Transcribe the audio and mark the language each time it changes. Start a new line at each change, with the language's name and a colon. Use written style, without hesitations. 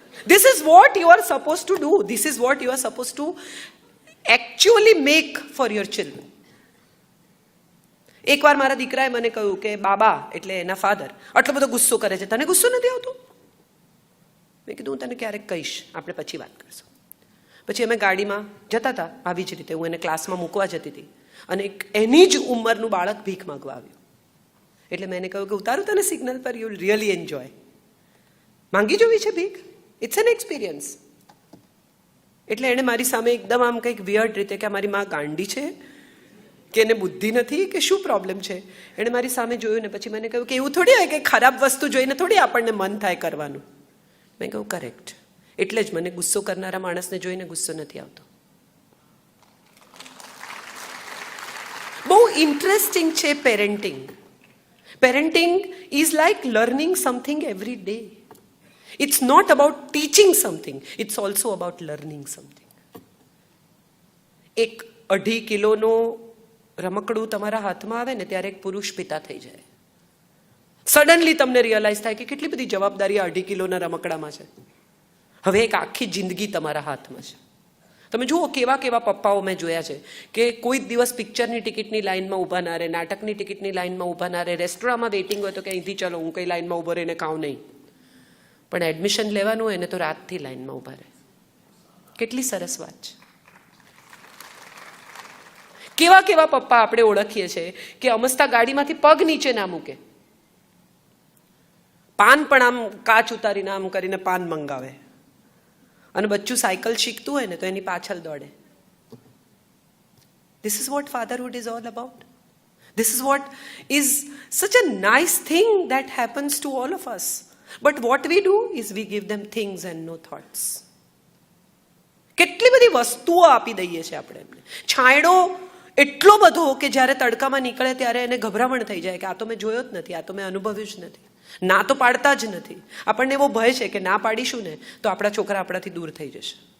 English: This is what you are supposed to do. This is what you are supposed to actually make for your children.
Gujarati: એકવાર મારા દીકરાએ મને કહ્યું કે બાબા એટલે એના ફાધર આટલો બધો ગુસ્સો કરે છે, તને ગુસ્સો નથી આવતો? મેં કીધું હું તને ક્યારેક કહીશ, આપણે પછી વાત કરશું. પછી અમે ગાડીમાં જતા હતા, આવી જ રીતે હું એને ક્લાસમાં મૂકવા જતી હતી અને એની જ ઉંમરનું બાળક ભીખ માંગવા આવ્યું. એટલે મેં એને કહ્યું કે ઉતારું તને સિગ્નલ પર,
English: You will really enjoy.
Gujarati: માંગી જોવી છે ભીખ,
English: It's an experience.
Gujarati: એટલે એણે મારી સામે એકદમ આમ કંઈક વિયર્ડ રીતે કે મારી માં ગાંડી છે કે એને બુદ્ધિ નથી કે શું પ્રોબ્લેમ છે, એણે મારી સામે જોયું ને પછી મને કહ્યું કે એવું થોડી હોય કે ખરાબ વસ્તુ જોઈને થોડી આપણને મન થાય કરવાનું. મેં કહ્યું કરેક્ટ. એટલે જ મને ગુસ્સો કરનારા માણસને જોઈને ગુસ્સો નથી આવતો. બહુ ઇન્ટરેસ્ટિંગ છે parenting.
English: Parenting is like learning something every day. It's not about teaching something, it's also about learning something.
Gujarati: એક 2.5 કિલોનો રમકડું તમારા હાથમાં આવે ને ત્યારે એક પુરુષ પિતા થઈ જાય. સડનલી તમને રિયલાઇઝ થાય કે કેટલી બધી જવાબદારી 2.5 કિલોના રમકડામાં છે. હવે એક આખી જિંદગી તમારા હાથમાં છે. તમે જુઓ કેવા કેવા પપ્પાઓ મેં જોયા છે કે કોઈ દિવસ પિક્ચરની ટિકિટની લાઇનમાં ઊભા ના રહે, નાટકની ટિકિટની લાઇનમાં ઊભા ના રહે, રેસ્ટોરાંમાં વેઇટિંગ હોય તો કે અહીંથી ચલો હું કઈ લાઇનમાં ઊભો રહીને ખાઉં નહીં, પણ એડમિશન લેવાનું હોય ને તો રાતથી લાઈનમાં ઊભા રહે. કેટલી સરસ વાત છે. કેવા કેવા પપ્પા આપણે ઓળખીએ છીએ કે અમસ્તા ગાડીમાંથી પગ નીચે ના મૂકે, પાન પણ આમ કાચ ઉતારીને આમ કરીને પાન મંગાવે, અને બચ્ચું સાયકલ શીખતું હોય ને તો એની પાછળ દોડે.
English: This is what fatherhood is all about. This is what is such a nice thing that happens to all of us. But what we do is we give them things and no thoughts.
Gujarati: કેટલી બધી વસ્તુઓ આપી દઈએ છીએ આપણે એમને. છાંયડો એટલો બધો કે જ્યારે તડકામાં નીકળે ત્યારે એને ગભરામણ થઈ જાય કે આ તો મેં જોયો જ નથી, આ તો મેં અનુભવ્યું જ નથી. ના તો પાડતા જ નથી. આપણને એવો ભય છે કે ના પાડીશું ને તો આપણા છોકરા આપણાથી દૂર થઈ જશે.